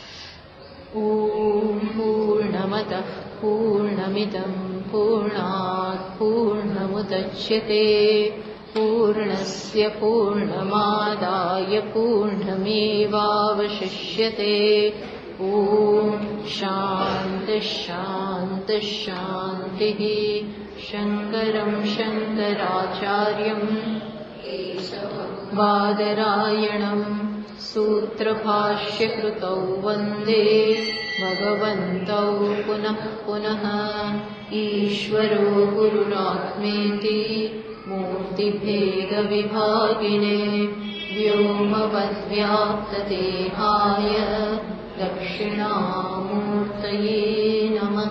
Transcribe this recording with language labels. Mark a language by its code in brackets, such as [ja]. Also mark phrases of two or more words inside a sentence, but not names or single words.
[sa] ओम पूर्णमतः पूर्णमिदं पूर्णात पूर्णमुदच्यते पूर्णस्य पूर्णमादाय पूर्णमेवावशिष्यते. ओम शान्ति शान्ति शान्तिः. शंकरं शंकराचार्यं बादरायणं सूत्रभाष्यकृतौ वन्दे भगवन्तौ पुनः पुनः. ईश्वरो गुरुरात्मेति मूर्तिभेदविभागिने व्योमवद्व्याप्तदेहाय दक्षिणामूर्तये नमः.